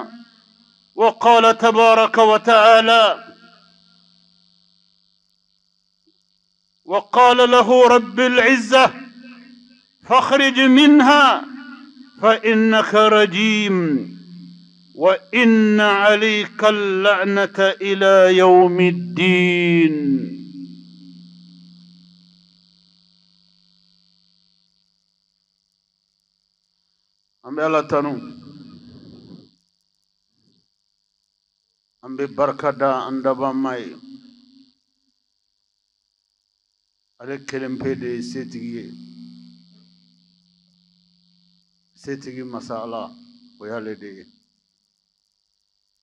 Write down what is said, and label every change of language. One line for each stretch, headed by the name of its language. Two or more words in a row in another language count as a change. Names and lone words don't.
Arabic: وقال تبارك وتعالى: وقال له رب العزة: فاخرج منها فإنك رجيم وإن عليك اللعنة إلى يوم الدين.
Bambara: ambe ala tanu, ambe barkada andaba mai ale kelempede setigi masala o yale de